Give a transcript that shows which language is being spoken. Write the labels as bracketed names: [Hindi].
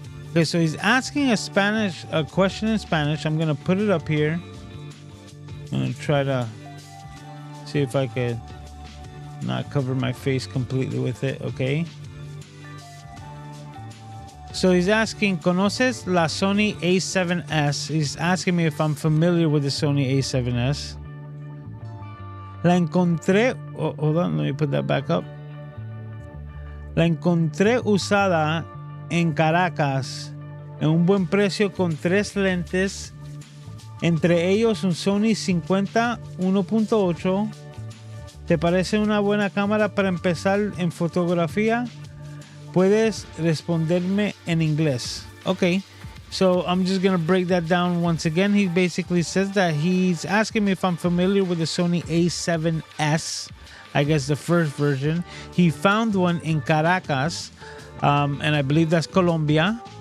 [English] Okay, so he's asking a question in Spanish. I'm going to put it up here. I'm going to try to see if I could not cover my face completely with it. Okay. So he's asking, [Spanish] ¿Conoces la Sony A7S? [English] He's asking me if I'm familiar with the Sony A7S. [Spanish] La encontré... [English] Oh, hold on, let me put that back up. [Spanish] La encontré usada en Caracas en un buen precio con 3 lentes, entre ellos un Sony 50 1.8. ¿Te parece una buena cámara para empezar en fotografía? Puedes responderme en inglés. [English] Okay, so I'm just gonna break that down once again. He basically says that he's asking me if I'm familiar with the Sony A7S, I guess the first version. He found one in Caracas, and I believe that's Colombia.